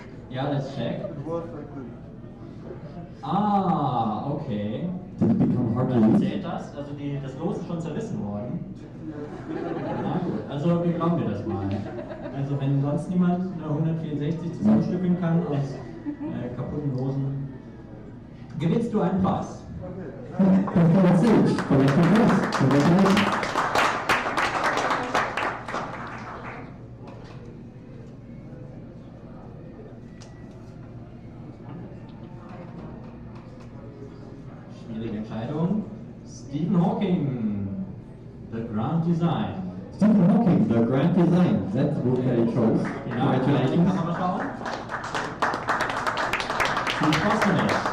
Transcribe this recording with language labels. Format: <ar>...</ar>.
<en>Ja, let's check. Ah, okay. Did it become Hercules.</en> <de>Zählt das? Also das Los ist schon zerrissen worden. Na gut, also wie glauben wir das mal? Also wenn sonst niemand eine 164 zusammenstückeln kann aus kaputten Losen, gewinnst du einen Preis.</de> <en>Congratulations.</en> <de>Schwierige Entscheidung. Stephen Hawking, The Grand Design.</de> <en>Stephen Hawking, The Grand Design. That's the book that he chose.</en> <de>Genau, in die Kamera schauen. Viel Spaß damit.</de>